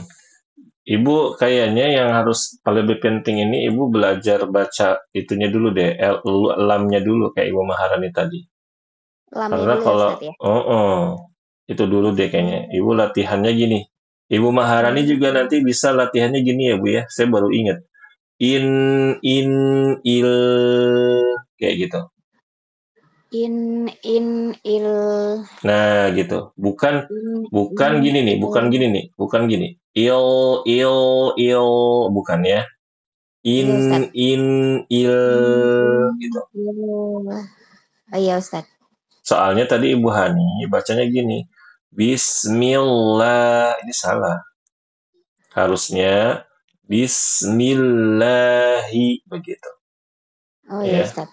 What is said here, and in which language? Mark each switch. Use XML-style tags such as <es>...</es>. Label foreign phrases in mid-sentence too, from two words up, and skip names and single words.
<id>Ibu kayaknya yang harus lebih penting ini Ibu belajar baca itunya dulu deh, lamnya dulu kayak Ibu Maharani tadi. Karena kalau itu dulu deh kayaknya. Ibu latihannya gini. Ibu Maharani juga nanti bisa latihannya gini ya Bu ya. Saya baru ingat. In, il, kayak gitu. In, il. Nah, gitu. Bukan gini nih, bukan gini. Il, bukan ya. In, il, gitu. Oh iya, Ustaz. Soalnya tadi Ibu Hani bacanya gini. Bismillah, ini salah. Harusnya Bismillahi, begitu. Oh iya, Ustaz.</id>